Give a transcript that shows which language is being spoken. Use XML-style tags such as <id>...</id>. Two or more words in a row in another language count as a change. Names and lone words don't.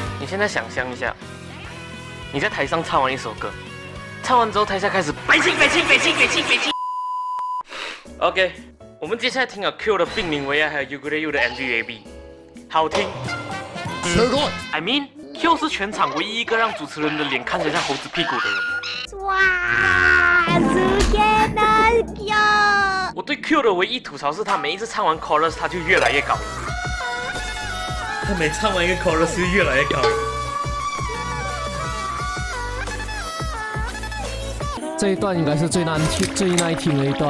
<zh>现在想象一下，你在台上唱完一首歌，唱完之后台下开始北京。OK， 我们接下来听了 Q 的病名为爱还有 Yugure 的 MVAB， 好听。</zh> <en>I mean</en> <zh>Q 是全场唯一一个让主持人的脸看起来像猴子屁股的人。哇，</zh> <ja>すげえな Q。</ja> <zh>我对 Q 的唯一吐槽是他每一次唱完 chorus 他就越来越高。他每唱完一个 chorus 就越来越高。这一段应该是最耐听的一段。</zh>